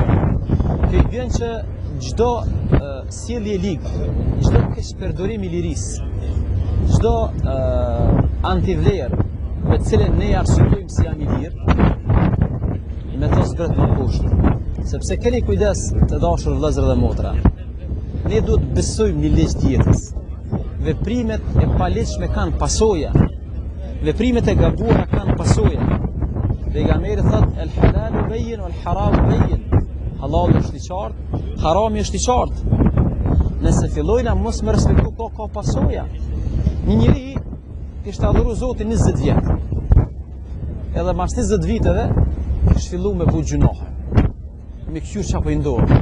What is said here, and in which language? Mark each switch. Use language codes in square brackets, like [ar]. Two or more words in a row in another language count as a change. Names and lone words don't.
[sq] Kjo i bjen që çdo sjellje ligë, çdo keqpërdorim i lirisë, çdo antivlerë me të cilën ne arsytojmë se janë i lirë, me të zbret në poshtë. Sepse keni kujdes të dashur vëllezër dhe motra. Ne duhet besojmë një ligj të jetës. veprimet e paligjshme kanë pasoja. Veprimet e gabuara kanë pasoja. Pejgamberi thot [ar] الحلال بين والحرام بين. [sq] Halali është i qartë, harami është i qartë. Nëse fillojna mos me respektu ka pasoja. Një njeri kishte adhuru Zotin 20 vjet. Edhe mas 20 viteve kishte fillu me bu gjunohe. Me këqyr që apo i ndodhë.